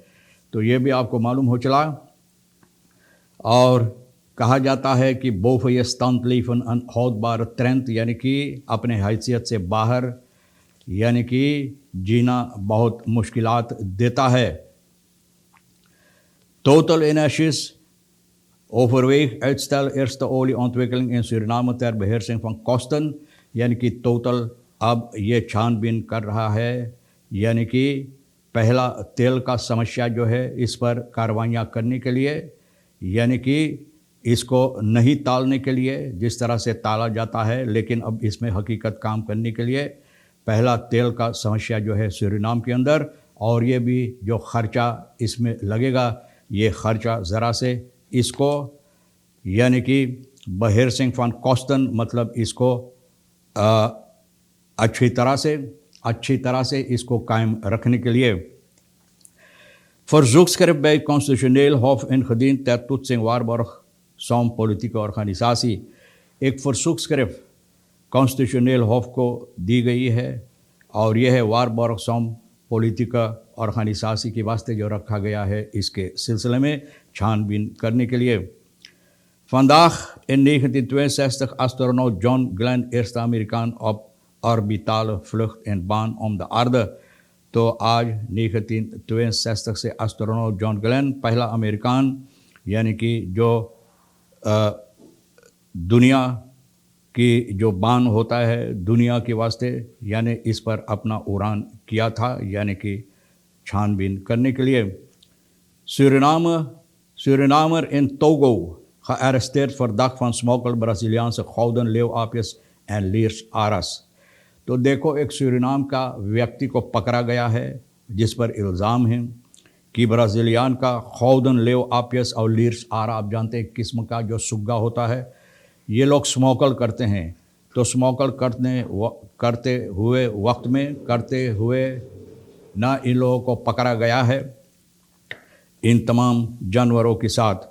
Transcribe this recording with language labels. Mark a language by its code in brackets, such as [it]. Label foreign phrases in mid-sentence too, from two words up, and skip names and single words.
[hns] तो ये भी आपको मालूम हो चला। और कहा जाता है कि बोफय स्तंत लीफन अन हौद बार त्रंत, यानी कि अपने हैसियत से बाहर, यानी कि जीना बहुत मुश्किलात देता है। [nl] Total energies overweeg uitstel eerste olieontwikkeling in Suriname ter beheersing van kosten, [hns] यानी कि टोटल अब ये छानबीन कर रहा है, यानी कि पहला तेल का समस्या जो है इस पर कार्रवाइयाँ करने के लिए, यानी कि इसको नहीं टालने के लिए जिस तरह से टाला जाता है, लेकिन अब इसमें हकीकत काम करने के लिए पहला तेल का समस्या जो है सूरीनाम के अंदर, और ये भी जो ख़र्चा इसमें लगेगा, ये ख़र्चा ज़रा से इसको, यानी कि [nl] beheersing van kosten, [hns] मतलब इसको अच्छी तरह से इसको कायम रखने के लिए [nl] verzoekschrift bij constitutioneel hof ingediend ter toetsing waarborgsom politieke organisatie। [hns] एक verzoekschrift [nl] constitutioneel hof [hns] को दी गई है और यह है [nl] waarborgsom politieke organisatie [hns] के वास्ते जो रखा गया है, इसके सिलसिले में छानबीन करने के लिए। [nl] Vandaag in 1962 astronaut John Glenn, eerste Amerikaan op orbitale vlucht en baan om de aarde। [hns] तो आज 1962 से एस्ट्रोनॉट जॉन ग्लेन, पहला अमेरिकान, यानी कि जो दुनिया की जो बान होता है दुनिया के वास्ते, यानी इस पर अपना उड़ान किया था, यानी कि छानबीन करने के लिए। [nl] Surinamer in Togo gearresteerd verdacht van smokkel Braziliaanse gouden leeuwapjes en leersaras। [hns] तो देखो, एक सूरीनाम का व्यक्ति को पकड़ा गया है जिस पर इल्ज़ाम है कि ब्राज़ीलियान का [nl] gouden leeuw apjes [hns] और लीर्स आरा, आप जानते हैं किस्म का जो सुग्गा होता है, ये लोग स्मोकल करते हैं। तो स्मोकल करते हुए ना इन लोगों को पकड़ा गया है इन तमाम जानवरों के साथ।